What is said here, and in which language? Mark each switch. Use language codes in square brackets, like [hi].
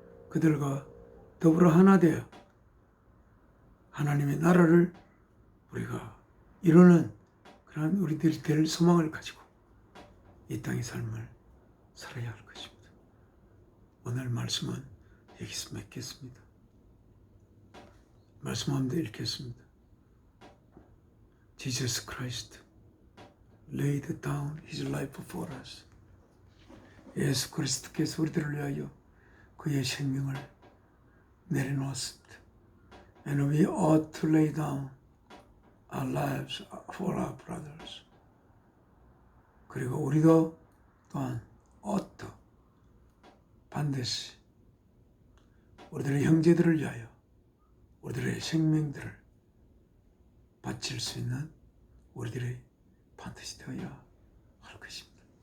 [ko] 그들과 더불어 하나 되어 하나님의 나라를 우리가 이루는 그러한 우리들이 될 소망을 가지고 이 땅의 삶을 살아야 할 것입니다. 오늘 말씀은 여기서 맺겠습니다. 말씀 한번 더 읽겠습니다. [en] Jesus Christ laid down his life for us. [ko] 예수 그리스도께서 우리들을 위하여 그의 생명을 내려놓았습니다. [en] And we ought to lay down our lives for our brothers. [ko] 그리고 우리도 또한 ought, 반드시 우리들의 형제들을 위하여 우리들의 생명들을 바칠 수 있는 우리들이 반드시 되어야 할 것입니다.